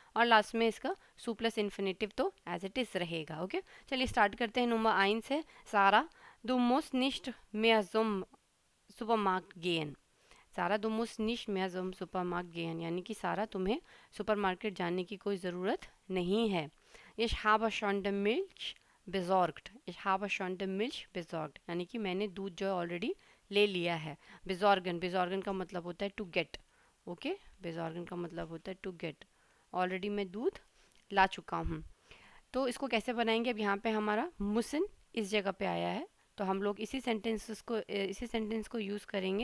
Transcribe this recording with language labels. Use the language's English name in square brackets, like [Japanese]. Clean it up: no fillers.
[Hindi] और लास्ट में इसका सु प्लस इन्फिनेटिव तो एज इट इज रहेगा, ओके। चलिए स्टार्ट करते हैं। [German] नंबर 1 से सारा, du musst nicht mehr zum Supermarkt gehen, सारा du musst nicht mehr zum Supermarkt gehen, [Hindi] यानी कि सारा तुम्हें सुपरमार्केट जाने की कोई ज़रूरत नहीं है। [German] ich habe schon die Milch besorgt, ich habe schon die Milch besorgt, [Hindi] यानी कि मैंने दूध जो है ऑलरेडी ले लिया है। besorgen, besorgen का मतलब होता है [English] to get, [Hindi] ओके, besorgen का मतलब होता है टू गेट, ऑलरेडी मैं दूध ला चुका हूँ। तो इसको कैसे बनाएंगे? अब यहाँ पे हमारा मुसन इस जगह पे आया है, तो हम लोग इसी सेंटेंस को यूज़ करेंगे।